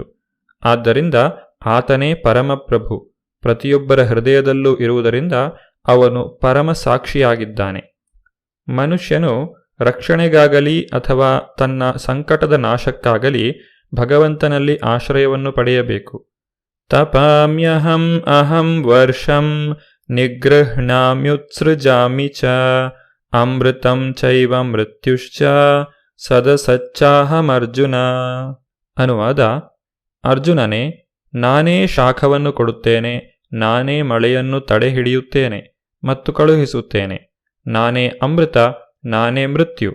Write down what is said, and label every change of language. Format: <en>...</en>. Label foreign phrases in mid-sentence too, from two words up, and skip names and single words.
<kn>ಆದ್ದರಿಂದ ಆತನೇ ಪರಮಪ್ರಭು, ಪ್ರತಿಯೊಬ್ಬರ ಹೃದಯದಲ್ಲೂ ಇರುವುದರಿಂದ ಅವನು ಪರಮ ಸಾಕ್ಷಿಯಾಗಿದ್ದಾನೆ. ಮನುಷ್ಯನು ರಕ್ಷಣೆಗಾಗಲಿ ಅಥವಾ ತನ್ನ ಸಂಕಟದ ನಾಶಕ್ಕಾಗಲಿ ಭಗವಂತನಲ್ಲಿ ಆಶ್ರಯವನ್ನು ಪಡೆಯಬೇಕು.</kn> <sa>ತಪಾಮ್ಯಹಂ ಅಹಂ ವರ್ಷಂ ನಿಗೃಹ್ಣಾಮ್ಯುತ್ಸೃಜಾಮಿ ಚ ಅಮೃತಂ ಚೈವ ಮೃತ್ಯುಶ್ಚ ಸದಸಚ್ಚಾಹಮರ್ಜುನ.</sa> <kn>ಅನುವಾದ: ಅರ್ಜುನನೇ, ನಾನೇ ಶಾಖವನ್ನು ಕೊಡುತ್ತೇನೆ, ನಾನೇ ಮಳೆಯನ್ನು ತಡೆಹಿಡಿಯುತ್ತೇನೆ ಮತ್ತು ಕಳುಹಿಸುತ್ತೇನೆ, ನಾನೇ ಅಮೃತ, ನಾನೇ ಮೃತ್ಯು.</kn>